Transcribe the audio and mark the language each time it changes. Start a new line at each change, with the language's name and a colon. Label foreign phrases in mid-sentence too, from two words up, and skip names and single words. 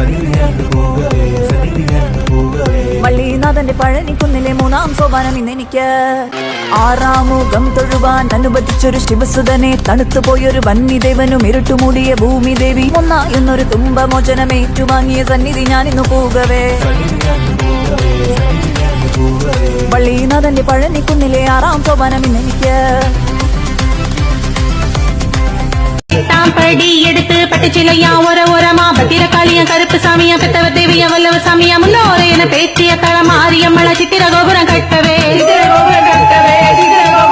Malayalam: വള്ളിനാഥന്റെ പഴനിക്കുന്നിലെ മൂന്നാം സോപാനം ഇന്നെനിക്ക് ആറാമുഖം തൊഴുവാൻ അനുബന്ധിച്ചൊരു ശിവസുതനെ തണുത്തുപോയൊരു വന്യദേവനും ഇരുട്ടുമൂടിയ ഭൂമിദേവി ഒന്നായൊന്നൊരു തുമ്പമോചനമേറ്റുവാങ്ങിയ സന്നിധി ഞാനിന്നു പൂകവേ വള്ളിനാഥന്റെ പഴനിക്കുന്നിലെ ആറാം സോപാനം ഇന്നെനിക്ക്
Tamil: படி எடுத்து பட்டுச்சிலையா ஓரமா பத்திர காளியா கருப்பு சாமியா பெத்தவர் தேவியா வல்லவ சாமியா முன்னோரே என பேச்சிய தள மாரியம்மள சித்திர கோபுரம் கட்டவே சித்திர கோபுரம் கட்டவே